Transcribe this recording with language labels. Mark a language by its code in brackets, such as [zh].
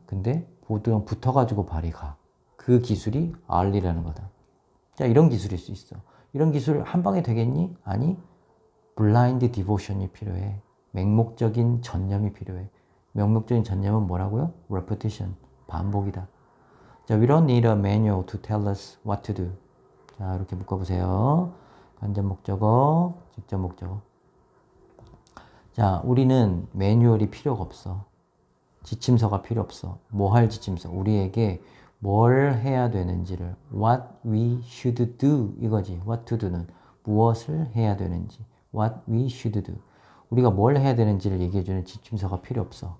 [ko] 근데 보드랑 붙어가지고 발이 가. 그 기술이 알리라는 거다. 자, 이런 기술일 수 있어. 이런 기술 한 방에 되겠니? 아니, 블라인드 디보션이 필요해. 맹목적인 전념이 필요해. 맹목적인 전념은 뭐라고요? repetition, 반복이다. [en] 자, we don't need a manual to tell us what to do. [ko] 자, 이렇게 묶어보세요. 간접 목적어, 직접 목적어. 자, 우리는 매뉴얼이 필요가 없어. 지침서가 필요 없어. 뭐 할 지침서? 우리에게 뭘 해야 되는지를 [en] what we should do [ko] 이거지. [en] what to do [ko] 는 무엇을 해야 되는지 [en] what we should do. [ko] 우리가 뭘 해야 되는지를 얘기해주는 지침서가 필요 없어.